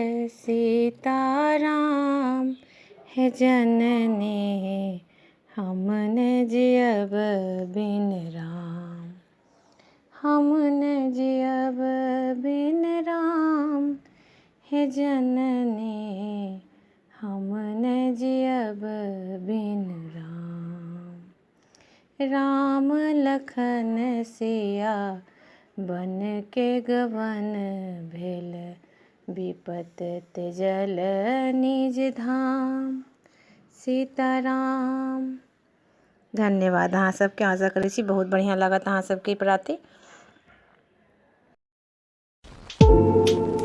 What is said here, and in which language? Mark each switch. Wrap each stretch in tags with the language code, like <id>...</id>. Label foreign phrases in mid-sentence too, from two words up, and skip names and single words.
<mai>सीताराम हे जननी, हम ने जियब बिन राम, हम ने जियब बिन राम हे जननी, हम ने जियब बिन राम। राम लखन सिया बन के गवन भेल, विपत तेजल निज धाम। सीताराम। धन्यवाद। अहाँ सबके आशा करै छी बहुत बढ़िया लागत अहाँ सबके प्राति।</mai>